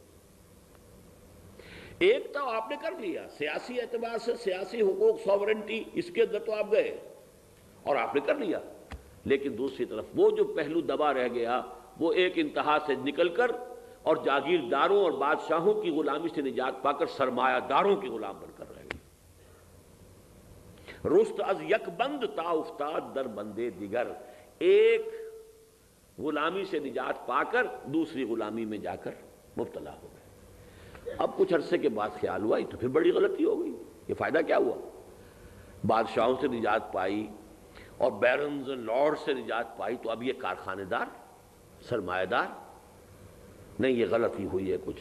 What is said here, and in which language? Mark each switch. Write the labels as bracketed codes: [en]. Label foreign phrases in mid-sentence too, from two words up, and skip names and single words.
[ur] ایک تو آپ نے کر لیا سیاسی اعتبار سے، سیاسی حقوق، سوورنٹی، اس کے اندر تو آپ گئے اور آپ نے کر لیا، لیکن دوسری طرف وہ جو پہلو دبا رہ گیا وہ ایک انتہا سے نکل کر اور جاگیرداروں اور بادشاہوں کی غلامی سے نجات پا کر سرمایہ داروں کے غلام بن کر رہ گئے۔ [fa] رست از یک بند تا افتاد در بندے دیگر، [ur] ایک غلامی سے نجات پا کر دوسری غلامی میں جا کر مبتلا ہو گئے۔ اب کچھ عرصے کے بعد خیال ہوا یہ تو پھر بڑی غلطی ہو گئی، یہ فائدہ کیا ہوا؟ بادشاہوں سے نجات پائی اور [en] barons lord [ur] سے نجات پائی، تو اب یہ کارخانے دار، سرمایہ دار، نہیں یہ غلطی ہوئی ہے کچھ۔